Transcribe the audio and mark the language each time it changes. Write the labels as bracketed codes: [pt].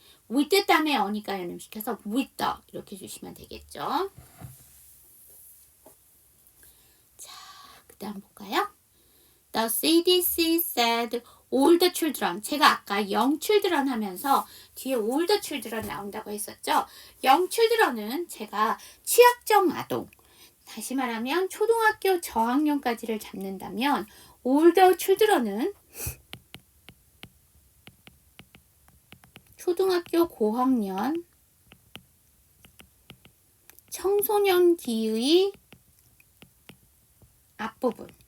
[ko] with 다음에 어니까 연음시켜서 [en] with the [ko] 이렇게 주시면 되겠죠. 자, 그 다음 볼까요? [en] The CDC said all the children. [ko] 제가 아까 [en] young children [ko] 하면서 뒤에 [en] all the children [ko] 나온다고 했었죠. [en] young children [ko] 은 제가 취약정 아동. 다시 말하면 초등학교 저학년까지를 잡는다면 [en] all the children [ko] 은 초등학교 고학년 청소년기의 앞부분.